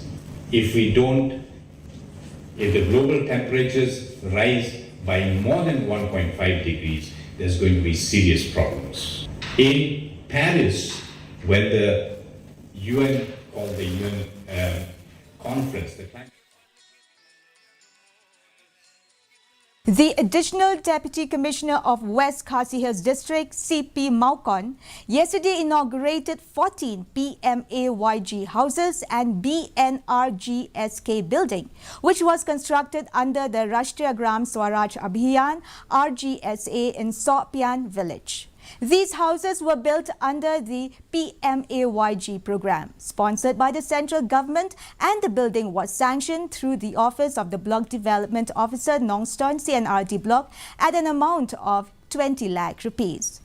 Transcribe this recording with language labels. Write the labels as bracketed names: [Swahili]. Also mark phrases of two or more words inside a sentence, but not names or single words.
[English] If the global temperatures rise by more than 1.5 degrees, there's going to be serious problems. In Paris, when the UN called the UN conference, The Additional Deputy Commissioner of West Khasi Hills District, CP Maukon, yesterday inaugurated 14 PMYG Houses and BNRGSK building, which was constructed under the Rashtriya Gram Swaraj Abhiyan (RGSA) in Sopian village. These houses were built under the PMYG program, sponsored by the central government, and the building was sanctioned through the Office of the Block Development Officer, Nongston CNRD Block, at an amount of 20 lakh rupees.